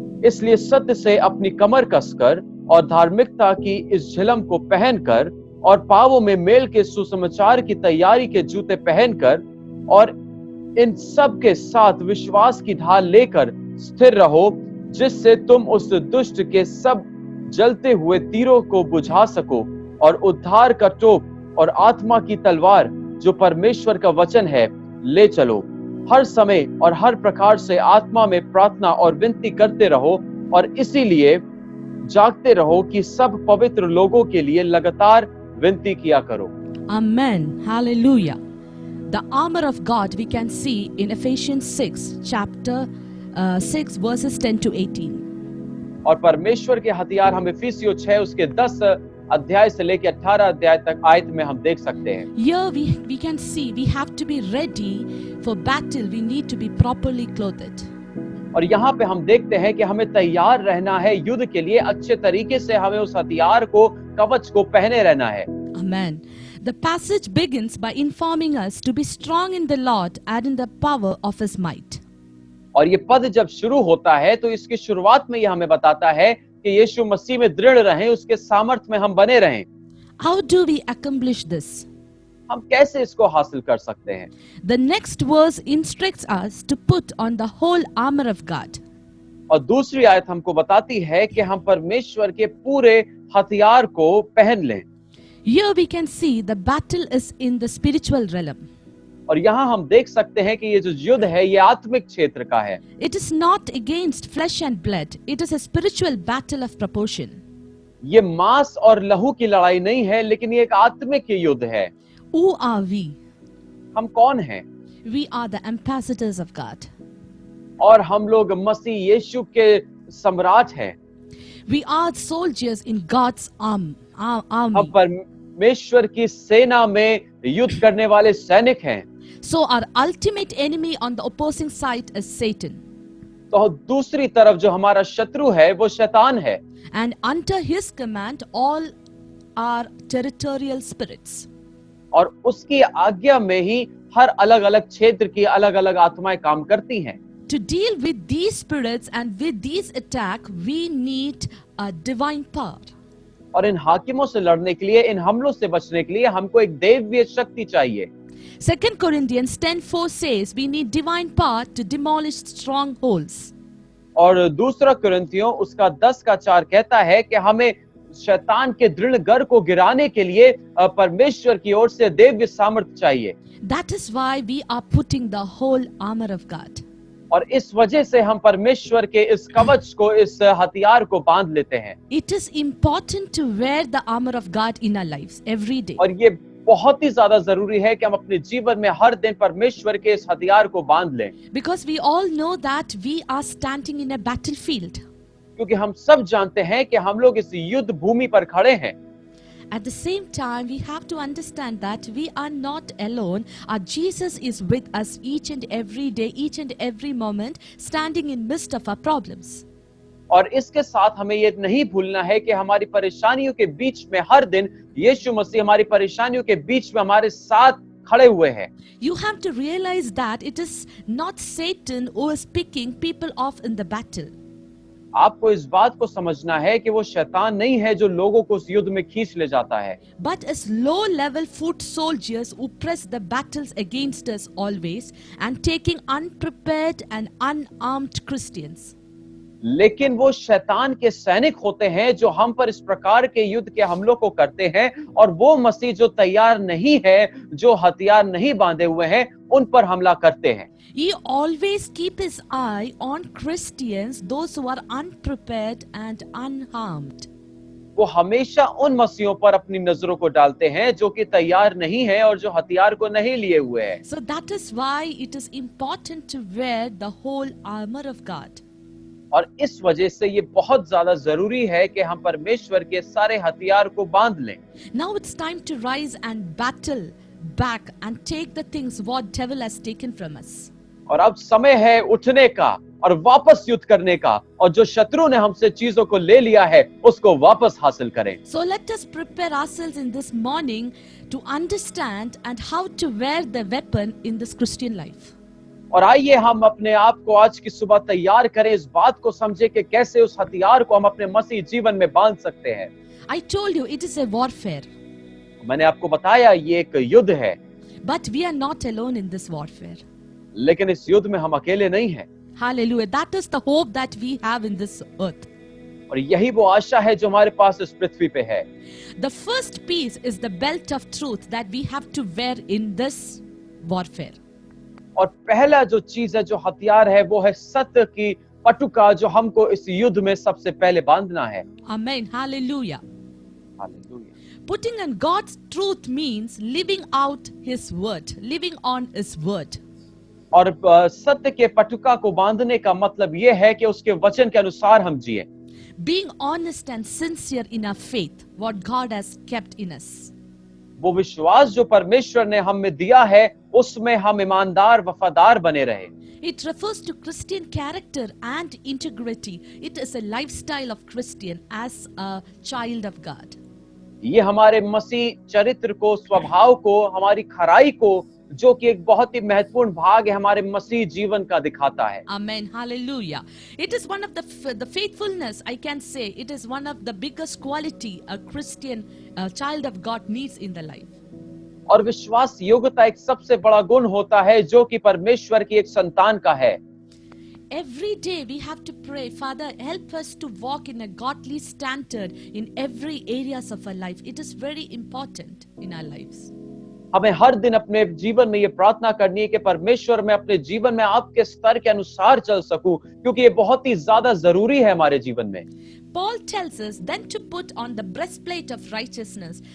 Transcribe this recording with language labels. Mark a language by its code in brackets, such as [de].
[hi] इसलिए सत्य से अपनी कमर कसकर और धार्मिकता की इस झिलम को पहनकर और पांवों में मेल के सुसमाचार की तैयारी के जूते पहनकर और इन सब के साथ विश्वास की ढाल लेकर स्थिर रहो, जिससे तुम उस दुष्ट के सब जलते हुए तीरों को बुझा सको और उद्धार का टोप और आत्मा की तलवार जो परमेश्वर का वचन है ले चलो। हर समय और हर प्रकार से आत्मा में प्रार्थना और विनती करते रहो और इसीलिए जागते रहो कि सब पवित्र लोगों के लिए लगातार विनती किया करो। [en] Amen. Hallelujah. The armor of God we can see in Ephesians 6, chapter 6, verses 10 to 18. [hi] और परमेश्वर के हथियार हम इफिसियों 6 उसके 10 अध्याय से लेकर 18 अध्याय तक आयत में हम देख सकते हैं। [en] Here we can see we have to be ready for battle. We need to be properly clothed. [hi] और यहाँ पे हम देखते हैं कि हमें तैयार रहना है युद्ध के लिए। अच्छे तरीके से हमें उस हथियार को कवच को पहने रहना है। [en] Amen. The passage begins by informing us to be strong in the Lord and in the power of His might. [hi] और ये पद जब शुरू होता है तो इसकी शुरुआत में ये हमें बताता है कि यीशु मसीह में दृढ़ रहें, उसके सामर्थ्य में हम बने रहें। [en] How do we accomplish this? [hi] हम कैसे इसको हासिल कर सकते हैं? [en] The next verse instructs us to put on the whole armor of God. [hi] और दूसरी आयत हमको बताती है कि हम परमेश्वर के पूरे हथियार को पहन लें। [en] Here we can see the battle is in the spiritual realm. [hi] और यहाँ हम देख सकते हैं कि ये जो युद्ध है ये आत्मिक क्षेत्र का है। [en] It is not against flesh and blood. It is a spiritual battle of proportion. [hi] ये मांस और लहू की लड़ाई नहीं है, लेकिन ये एक आत्मिक युद्ध है। [en] Who are we? [hi] हम कौन हैं? [en] We are the ambassadors of God. [hi] और हम लोग मसीह यीशु के सम्राट हैं। [en] We are soldiers in God's army. [hi] हम परमेश्वर की सेना में युद्ध करने वाले सैनिक हैं। [en] So our ultimate enemy on the opposing side is Satan. [hi] तो दूसरी तरफ जो हमारा शत्रु है वो शैतान है। [en] And under his command all are territorial spirits. [hi] और उसकी आज्ञा में ही हर अलग अलग क्षेत्र की अलग अलग आत्माएं काम करती हैं। [en] To deal with these spirits and with these attack, we need a divine power. [hi] और इन हाकिमों से लड़ने के लिए, इन हमलों से बचने के लिए हमको एक दैवीय शक्ति चाहिए। [en] 2 Corinthians 10:4 says we need divine power to demolish strongholds. [hi] और दूसरा कुरिन्थियों उसका 10:4 कहता है कि हमें शैतान के दृढ़ घर को गिराने के लिए परमेश्वर की ओर से दिव्य सामर्थ्य चाहिए। [en] That is why we are putting the whole armor of God. [hi] और इस वजह से हम परमेश्वर के इस कवच को, इस हथियार को बांध लेते हैं। [en] It is important to wear the armor of God in our lives every day. [hi] और ये बहुत ही ज्यादा जरूरी है कि हम अपने जीवन में हर दिन परमेश्वर के इस हथियार को बांध लें, [en] Because we all know that we are standing in a battlefield. [hi] क्योंकि हम सब जानते हैं कि हम लोग इस युद्ध भूमि पर खड़े हैं। [en] At the same time, we have to understand that we are not alone. Our Jesus is with us each and every day, each and every moment, standing in midst of our problems. [hi] और इसके साथ हमें ये नहीं भूलना है कि हमारी परेशानियों के बीच में हर दिन यीशु मसीह हमारी परेशानियों के बीच में हमारे साथ खड़े हुए हैं। [en] You have to realize that it is not Satan who is picking people off in the battle. [hi] आपको इस बात को समझना है कि वो शैतान नहीं है जो लोगों को उस युद्ध में खींच ले जाता है, [en] But as low-level foot soldiers who press the battles against us always and taking unprepared and unarmed Christians. [hi] लेकिन वो शैतान के सैनिक होते हैं जो हम पर इस प्रकार के युद्ध के हमलों को करते हैं, और वो मसीह जो तैयार नहीं है, जो हथियार नहीं बांधे हुए हैं, उन पर हमला करते हैं। [en] He always keep his eye on Christians, those who are unprepared and unarmed. [hi] वो हमेशा उन मसीहों पर अपनी नजरों को डालते हैं जो कि तैयार नहीं है और जो हथियार को नहीं लिए हुए हैं। [en] So that is why it is important to wear the whole armor of God. [hi] और इस वजह से ये बहुत ज्यादा जरूरी है कि हम परमेश्वर के सारे हथियार को बांध लें। [en] Now it's time to rise and battle back and take the things what devil has taken from us. [hi] और अब समय है उठने का और वापस युद्ध करने का, और जो शत्रु ने हमसे चीजों को ले लिया है उसको वापस हासिल करें। [en] So let us prepare ourselves in this morning to understand and how to wear the weapon in this Christian life. [hi] और आइए हम अपने आप को आज की सुबह तैयार करें, इस बात को समझे कि कैसे उस हथियार को हम अपने मसीह जीवन में बांध सकते हैं। [en] I told you it is a warfare, [hi] मैंने आपको बताया ये एक युद्ध है, [en] but we are not alone in this warfare. [hi] लेकिन इस युद्ध में हम अकेले नहीं हैं। [en] Hallelujah. That is the hope that we have in this earth. [hi] और यही वो आशा है जो हमारे पास इस पृथ्वी पे है। [en] The first piece is the belt of truth that we have to wear in this warfare. [hi] और पहला जो चीज है, जो हथियार है, वो है सत्य की पटुका जो हमको इस युद्ध में सबसे पहले बांधना है। [en] Amen. Hallelujah. [hi] Hallelujah. [en] Putting on God's truth means living out His word, living on His word. [hi] और सत्य के पटुका को बांधने का मतलब ये है कि उसके वचन के अनुसार हम जिए। [en] Being honest and sincere in our faith, what God has kept in us. [hi] वो विश्वास जो परमेश्वर ने हमें दिया है, उसमें हम ईमानदार वफादार बने रहे। [en] It refers to Christian character and integrity. It is a lifestyle of Christian as a child of God. [hi] ये हमारे मसीह चरित्र को, स्वभाव को, हमारी खराई को, जो कि एक बहुत ही महत्वपूर्ण भाग है हमारे मसीह जीवन का, दिखाता है। [en] Amen. Hallelujah. It is one of the faithfulness, I can say, it is one of the biggest quality a Christian child of God needs in the life. [hi] और विश्वास योग्यता एक सबसे बड़ा गुण होता है जो कि परमेश्वर की एक संतान का है। [en] Every day we have to pray, Father, help us to walk in a godly standard in every areas of our life. It is very important in our lives. [hi] हमें हर दिन अपने जीवन में ये प्रार्थना करनी है कि परमेश्वर मैं अपने जीवन में आपके स्तर के अनुसार चल सकूं, क्योंकि ये बहुत ही ज्यादा जरूरी है हमारे जीवन में। [en] Paul tells us then to put on the breastplate of righteousness.